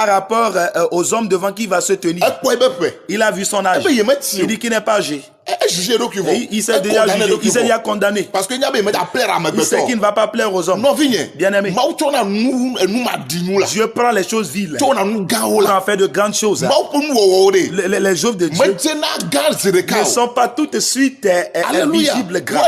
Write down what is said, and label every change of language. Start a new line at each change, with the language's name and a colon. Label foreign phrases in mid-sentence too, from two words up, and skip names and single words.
French: Par rapport aux hommes devant qui il va se tenir.
Ewe: e ko ebe pe
French: Il a vu son âge.
Ewe: ebe yemeti
French: Il dit qu'il n'est pas âgé. il s'est déjà jugé, il s'est déjà condamné. Parce que il sait qu'il ne va pas plaire aux hommes. Bien aimé, Dieu prend les choses viles pour en faire de grandes choses. Les œuvres de Dieu ne sont pas tout de suite visibles grands.